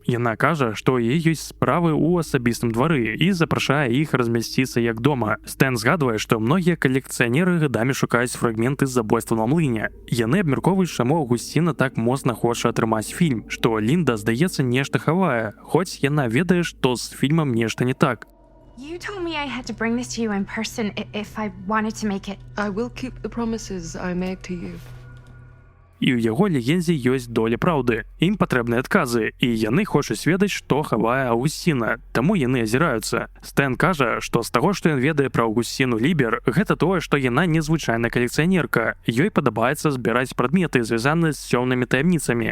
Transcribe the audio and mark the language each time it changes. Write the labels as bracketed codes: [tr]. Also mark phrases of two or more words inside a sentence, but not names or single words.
[be] Яна кажа, што яе ёсць справы ў асабістым двары і запрашае іх размясціцца як дома. Стэн згадвае, што многія калекцыянеры гадамі шукаюць фрагменты з «Забойства на млыне». Яны абмяркоўваюць, чаму Аўгусціна так моцна хоча атрымаць фільм, што Лінда, здаецца, нешта хавае, хоць яна ведае, што з фільмам нешта не так. [en] You told me I had to bring this to you in person if I wanted to make it. I will keep the promises I made to you. [be] і ў яго легендзе ёсць доля праўды. Ім патрэбныя адказы, і яны хочуць ведаць, што хавае Аўгусціна, таму яны азіраюцца. Стэн кажа, што з таго, што ён ведае пра Аўгусціну Лібер, гэта тое, што яна незвычайная калекцыянерка. Ёй падабаецца збіраць прадметы, звязаныя з цёмнымі таямніцамі.